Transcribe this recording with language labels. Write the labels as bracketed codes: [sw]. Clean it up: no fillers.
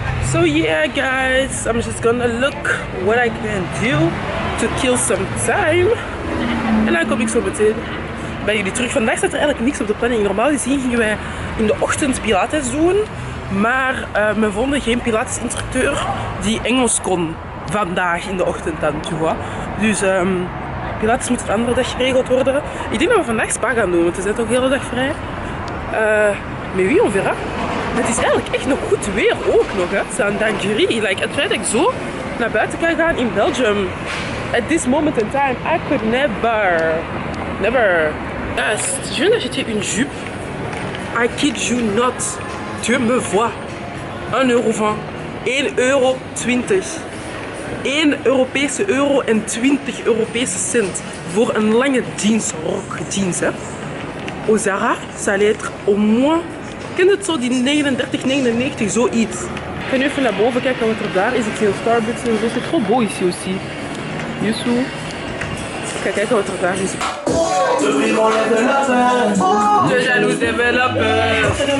[en] So yeah guys, I'm just gonna look what I can do to kill some time. [nl] En dan kom ik zo meteen bij jullie terug. Vandaag staat er eigenlijk niks op de planning. Normaal gezien gingen wij in de ochtend Pilates doen. Maar we vonden geen Pilates-instructeur die Engels kon vandaag in de ochtend dan, [fr] tu vois. [nl] Dus Pilates moet een andere dag geregeld worden. Ik denk dat we vandaag spa gaan doen, want we zijn toch de hele dag vrij. [fr] Mais oui, on verra. [nl] Het is eigenlijk echt nog goed weer ook nog, hè. Het is aan Dangerie. [en] Like, [nl] het feit dat ik zo naar buiten kan gaan in Belgium. [en] At this moment in time, I could never. [fr] Je viens d'acheter une jupe. [en] I kid you not. [fr] Tu me vois. [en] €1,20. €1,20. [nl] 1 Europese euro en 20 Europese cent voor een lange jeansrok. Jeans, hè. [fr] Au Zara, ça allait être au moins... [nl] Ken het zo, die 39,99, zoiets. Ik ga nu even naar boven kijken wat er daar is. Ik zie een Starbucks en zo. [fr] C'est trop beau ici aussi. [nl] Youssou. [fr] Quelqu'un qui est trop tard. Je jalouse développeur.